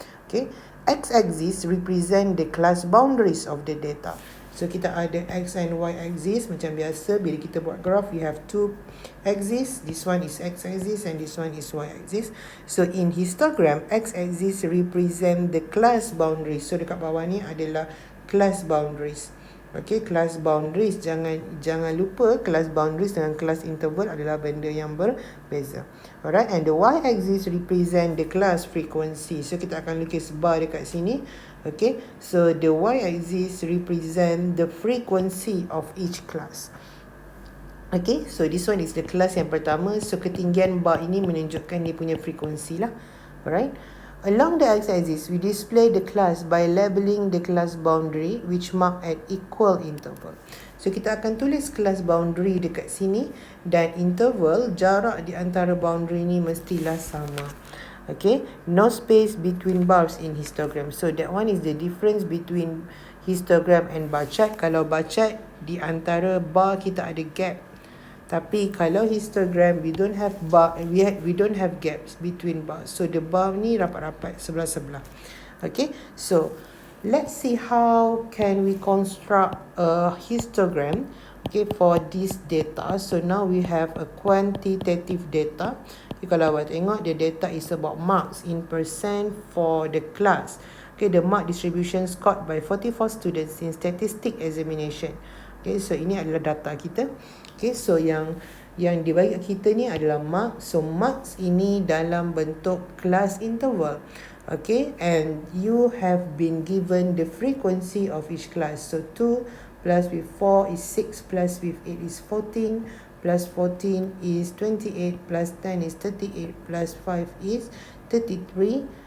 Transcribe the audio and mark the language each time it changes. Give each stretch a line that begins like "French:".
English: Okay, x-axis represent the class boundaries of the data.
Malay: So kita ada
English: x and y axis.
Malay: Macam biasa bila kita buat
English: graph, we have 2 axis. This one is x axis and this one is y axis. So in histogram, x axis represent the class boundaries.
Malay: So dekat bawah ni adalah class boundaries. Okay, class boundaries, jangan lupa class boundaries dengan class interval adalah benda yang berbeza.
English: Alright, and the y axis represent the class frequency.
Malay: So kita akan lukis bar dekat sini.
English: Okay, so the y axis represent the frequency of each class.
Malay: Okay,
English: so this one is the class
Malay: yang pertama. So ketinggian bar ini menunjukkan dia punya frekuensi lah. Alright.
English: Along the x-axis, we display the class by labeling the class boundary which mark at equal interval.
Malay: So kita akan tulis class boundary dekat sini dan interval, jarak di antara boundary ni mestilah sama.
English: Okay, no space between bars in histogram. So that one is the difference between histogram and bar chart.
Malay: Kalau bar chart, di antara bar kita ada gap.
English: Tapi kalau histogram, we don't have bar, we don't have gaps between bars.
Malay: So the bar ni rapat-rapat sebelah-sebelah.
English: Okay, so let's see how can we construct a histogram. Okay, for this data. So now we have a quantitative data. Okay,
Malay: kalau awak tengok,
English: the data is about marks in percent for the class. Okay, the mark distribution scored by 44 students in statistic examination.
Malay: Okay, so ini adalah data kita. Okay, so yang dibagi kita ni adalah marks. So marks ini dalam bentuk class interval.
English: Okay, and you have been given the frequency of each class. So 2 plus with 4 is 6, plus with 8 is 14, plus 14 is 28, plus 10 is 38, plus 5 is 33.